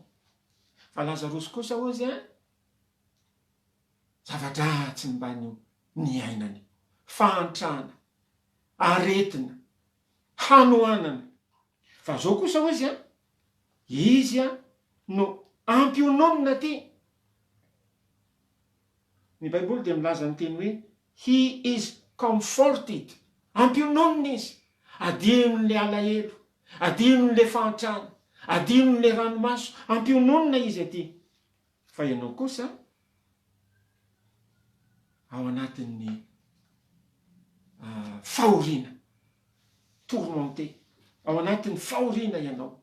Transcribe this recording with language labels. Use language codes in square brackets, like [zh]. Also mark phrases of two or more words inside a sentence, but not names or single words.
[mg] Fa Lazarosy kosa ozy a, zava-dratsy mba ny ainany, fahantrana, aretina, hanoanana. Fa zao kosa ozy a, izy a no ampiononina ty. Ny Baiboly dia milaza ny teny hoe [en] he is comforted. [mg] Ampiononina izy, adino le alahelo, adino le fahantrana, adino le ranomaso, ampiononina izy aty. Fa ianao kosa ao anatin'ny fahoriana, tourmenté, ao anatin'ny fahoriana ianao.